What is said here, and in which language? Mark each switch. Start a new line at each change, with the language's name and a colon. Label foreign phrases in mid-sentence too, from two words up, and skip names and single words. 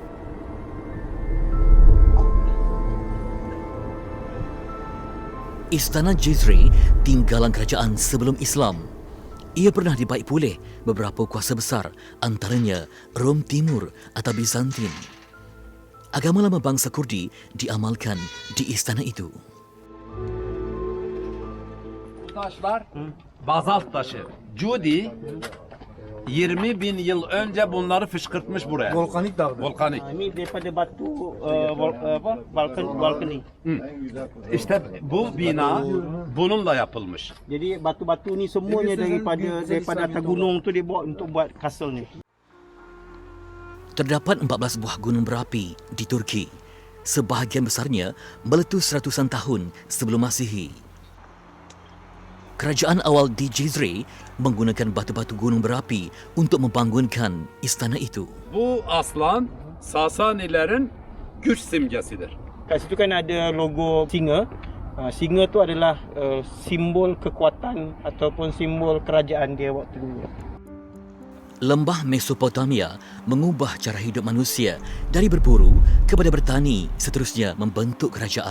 Malay: Istana Jizre tinggalan kerajaan sebelum Islam. Ia pernah dibaik pulih beberapa kuasa besar, antaranya Rom Timur atau Bizantin. Agama lama bangsa Kurdi diamalkan di istana itu.
Turkish: Taşlar bazalt taşı. Cudi 20.000 yıl önce bunları fışkırtmış buraya. Volkanik dağ. Volkanik.
Malay: Ini daripada batu vulkanik.
Turkish: İşte bu bina bununla yapılmış.
Malay: Jadi batu-batu ni semuanya daripada atas gunung tu dia bawa untuk buat kastel ni. Terdapat 14 buah gunung berapi di Turki. Sebahagian besarnya meletus ratusan tahun sebelum Masihi. Kerajaan awal di Jizre menggunakan batu-batu gunung berapi untuk membangunkan istana itu.
Turkish: Bu aslan Sasanilerin güç simgesidir.
Malay: Kat situ kan ada logo singa. Singa tu adalah simbol kekuatan ataupun simbol kerajaan dia waktu dulu. Lembah Mesopotamia mengubah cara hidup manusia dari berburu kepada bertani, seterusnya membentuk kerajaan.